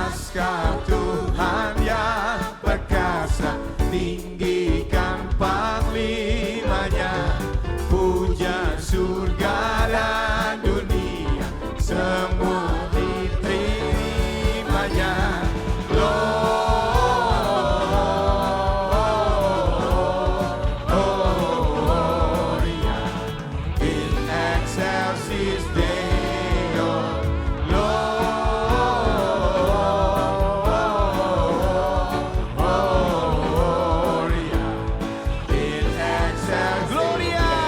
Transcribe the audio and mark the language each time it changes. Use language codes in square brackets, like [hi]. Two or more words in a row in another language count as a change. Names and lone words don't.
[id] Kau Tuhan yang perkasa, tinggikan panglimanya, puja surga dan dunia, semua diterimanya. [la] Gloria in excelsis Deo. Gloria in excelsis Gloria.